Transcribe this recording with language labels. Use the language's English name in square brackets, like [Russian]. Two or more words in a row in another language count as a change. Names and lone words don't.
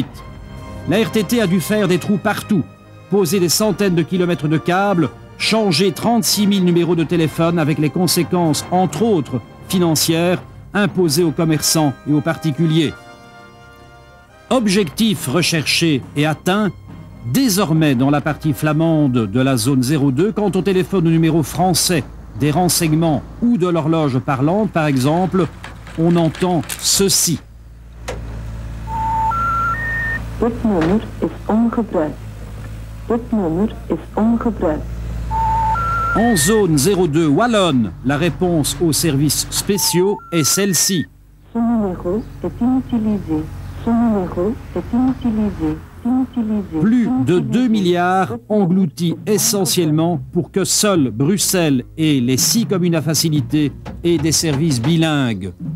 [French] La RTT a dû faire des trous partout, poser des centaines de kilomètres de câbles, changer 36 000 numéros de téléphone avec les conséquences, entre autres, financières, imposées aux commerçants et aux particuliers. Objectif recherché et atteint, désormais dans la partie flamande de la zone 02, quand on téléphone au numéro français des renseignements ou de l'horloge parlante, par exemple, on entend ceci. [Dutch] Dit nummer is ongebruikt. Dit nummer is ongebruikt. [French] En zone 02 wallonne, la réponse aux services spéciaux est celle-ci. Ce numéro est inutilisé. Ce numéro est inutilisé. Plus de 2 milliards engloutis essentiellement pour que seules Bruxelles et les 6 communes à facilité aient des services bilingues.